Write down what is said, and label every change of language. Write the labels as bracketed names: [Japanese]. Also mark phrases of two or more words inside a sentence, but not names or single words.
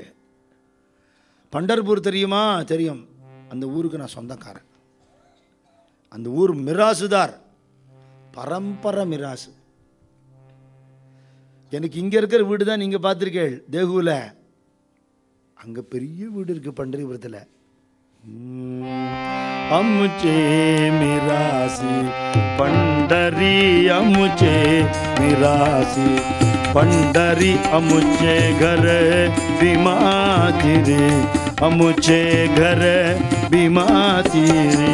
[Tamil] பண்டர்பூர் தெரியுமா, தெரியும், அந்த ஊருக்கு நான் சொந்தக்காரன். அந்த ஊர் மிராசுதார், பரம்பரை மிராசு. எனக்கு இங்கே இருக்கிற வீடு தான் நீங்கள் பார்த்துருக்கேள் தேகுவில், அங்கே பெரிய வீடு இருக்குது பண்டரிபுரத்தில். [Marathi] अमुचे मिरासी पंडरी, अमुचे मिरासी पंडरी, अमुचे घर बीमाती रे, अमुचे घर बीमाती रे,